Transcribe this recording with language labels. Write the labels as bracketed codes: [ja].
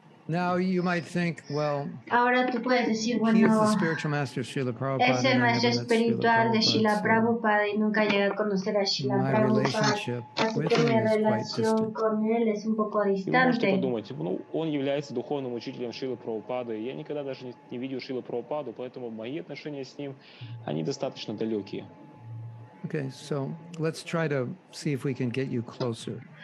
[en] Now you might think, well, [es] ahora tú puedes decir, [en] he is the spiritual master of Srila Prabhupada, [es] es el maestro espiritual de Srila Prabhupada y nunca llegué a conocer a Srila Prabhupada, así que mi relación con él es un poco distante. [ru] Подумать, он является духовным учителем Шрилы Прабхупады, я никогда даже не видел Шрилу Прабхупаду, поэтому мои отношения с ним, они достаточно далекие. [en] Okay, so let's try to see if we can get you closer.